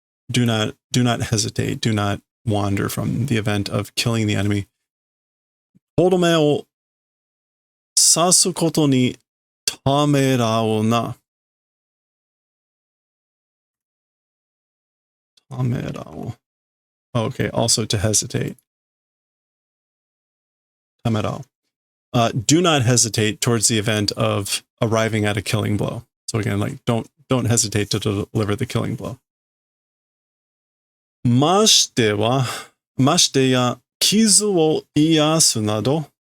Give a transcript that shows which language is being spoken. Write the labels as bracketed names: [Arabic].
[English] Do not hesitate. Do not wander from the event of killing the enemy. [Japanese] とどめを刺すことにためらうな. ためらう. [English] Okay, also to hesitate. [Japanese] ためらう. [English] Do not hesitate towards the event of arriving at a killing blow. So again, like, don't hesitate to deliver the killing blow. [Japanese] ましてや傷を癒すなど.